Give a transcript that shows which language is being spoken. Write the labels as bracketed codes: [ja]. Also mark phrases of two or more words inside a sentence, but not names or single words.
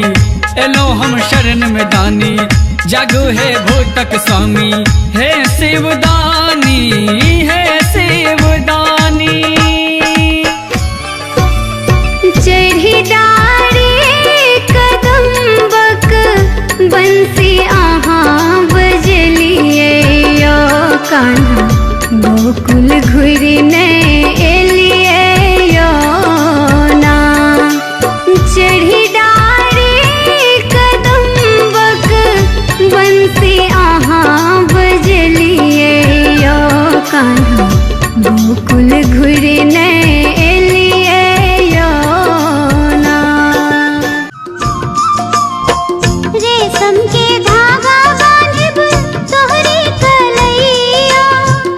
[mai] एलो हम शरण में दानी, जागू हे भूतक स्वामी। हे शिवदानी, हे शिवदानी। चढ़ी डारे कदम्बक बंसी आहाँ बजलिए यो कान्हा, गोकुल घुरी ने एलिए यो ना। चढ़ी डारे कदम्बक बंसी आहाँ बजलिए यो कान्हा, गोकुल घुरी ने एलिए यो ना। [bho] रेशम के धागा बांधिब तोहरी कलैया,